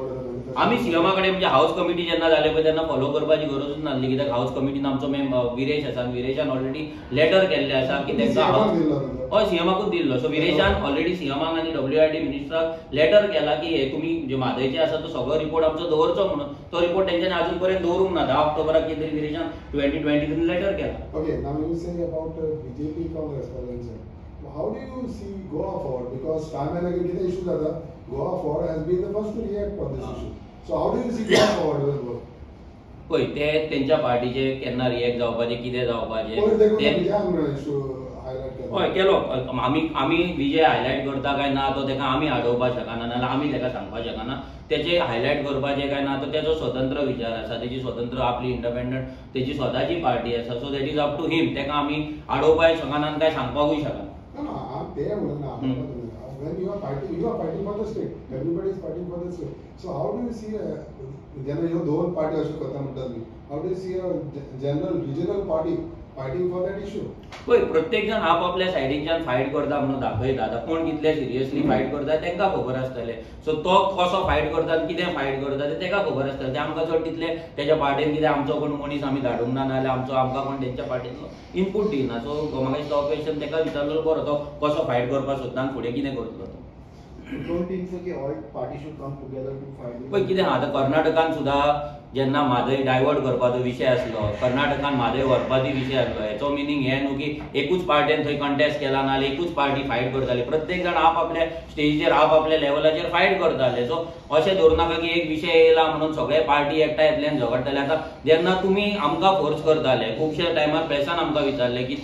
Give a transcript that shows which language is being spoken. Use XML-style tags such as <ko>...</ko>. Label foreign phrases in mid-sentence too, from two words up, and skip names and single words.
<kok>आमी सीएमा कडेन म्हणजे</kok> <en>House Committee</en> <kok>जेन्ना जाले पळय तेन्ना फॉलो करपाची गरजूच नासली, कित्याक हाऊस कमिटीन आमचो विरेश आसा, विरेशान ऑलरेडी लेटर केल्ले आसा की तांकां हय सीएमाकूच दिल्लो. सो विरेशान ऑलरेडी सीएमाक आनी WRD मिनिस्टराक लेटर केला की हे तुमी जे म्हादयचे आसा तो सगळो रिपोर्ट आमचो दवरचो म्हणून. तो रिपोर्ट तेंच्यांनी अजून पर्यंत दवरूंक ना. 10 ऑक्टोबराक कितें तरी विरेशान 2023 लेटर केला.</kok> <en>Okay, now you say about BJP Congress collision. How do you see Goa forward? Because time and again</en> <kok>किती इश्यू जाता,</kok> <en>Goa forward has been the first to react on this issue. So how do you see Goa forward?</en> <kok>पळय ते तेंच्या पार्टीचे केन्ना रिएक्ट जावपाचे, कितें जावपाचे, हायलाइट हय केलो आमी विजय हायलायट करता काय ना तो तेका आमी आडोवपाक शकना नाल्यार आमी तेका सांगपाक शकना तेचे हायलायट करपाचें काय ना तो तेजो स्वतंत्र विचार आसा तेजी स्वतंत्र आपली इंडिपेंडंट तेजी स्वताची पार्टी आसा</kok> <en>so that is up to him</en> <kok>तेका आमी आडोवपाक शकना आनी काय सांगपाकूय शकना ते म्हणना</kok> <en>when you are fighting for the state, everybody is fighting for the state. So how do you see</en> <kok>जेन्ना ह्यो दोन पार्टी अशें करता म्हणटात न्ही,</kok> <en>how do you see a general regional party fighting for that issue?</en> <kok>पळय प्रत्येक जण आपापल्या सायडीच्यान फायट करता म्हणून दाखयता आतां कोण कितले सिरियसली फायट करता तेंका खबर आसतलें सो तो कसो फायट करता आनी कितें फायट करता तें तेका खबर आसतलें ते आमकां चड तितले तेज्या पार्टीन कितें आमचो कोण मनीस आमी धाडूंक ना नाल्यार आमकां कोण तेंच्या पार्टींतलो इनपूट दिना सो म्हाका दिसता हो क्वेश्चन तेका विचारलो बरो तो कसो फायट करपाक सोदता आनी फुडें कितें करतलो तो</kok> <en>Don't think so कि all parties should come together to fight.</en> <kok>पळय कितें आतां कर्नाटकान सुद्दां जेन्ना म्हादय डायवर्ट करपाचो विशय आसलो कर्नाटकान म्हादय व्हरपाचो विशय आसलो हेचो मिनींग हें न्हू की एकूच पार्टीन थंय कंटेस्ट केला नाल्यार एकूच पार्टी फायट करताली प्रत्येक जाण आपल्या स्टेजीचेर आपल्या लेवलाचेर फायट करताले सो अशें धरूं नाका की एक विशय येयला म्हणून सगळे पार्टी एकठांय येतल्यान झगडटाले आतां जेन्ना तुमी आमकां फोर्स करताले खुबशे टायमार प्रेसान आमकां विचारले की</kok>